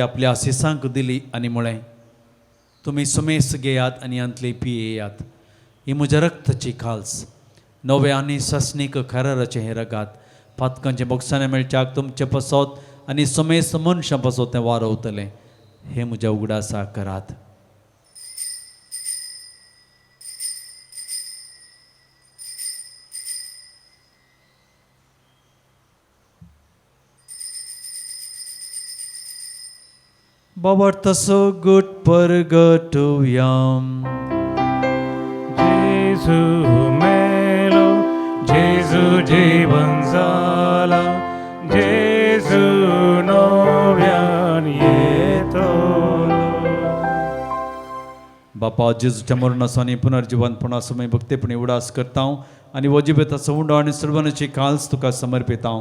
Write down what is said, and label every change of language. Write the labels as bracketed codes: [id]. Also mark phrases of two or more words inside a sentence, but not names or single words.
[kok] आपल्या आशिसांक दिली आनी म्हळें तुमी सुमेस घेयात आनी अंतली पियेयात ही म्हज्या रक्ताची काल्स नवे आनी ससनीक खराराचें हें रगात पातकांचे बोगसाने मेळच्याक तुमचे पसत आनी सुमेस मनशां पसत तें वारवतलें हें म्हज्या उगडासाक करात. Babartaso good purgatorium. जेजू मेलो जेजू जीवन जाला जेजू नव्यान येतलो. बापा जेजूच्या मरणासानी पुनर्जीवनपणा समय भक्तीपणी उडास करता आनी वजिबेताचो उंडो आनी सर्वांची काल्स तुका समर्पिता.